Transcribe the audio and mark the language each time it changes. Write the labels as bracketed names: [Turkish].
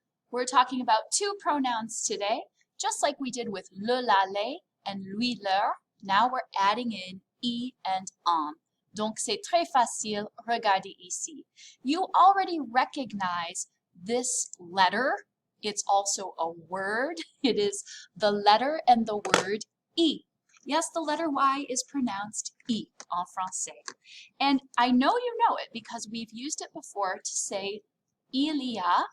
[English] We're talking about two pronouns today, just like we did with le, la, les, and lui, leur. Now we're adding in I and en. [French] Donc c'est très facile, regardez ici. [English] You already recognize this letter. It's also a word. It is the letter and the word I. Yes, the letter Y is pronounced I [French] en français. [English] And I know you know it because we've used it before to say il y a.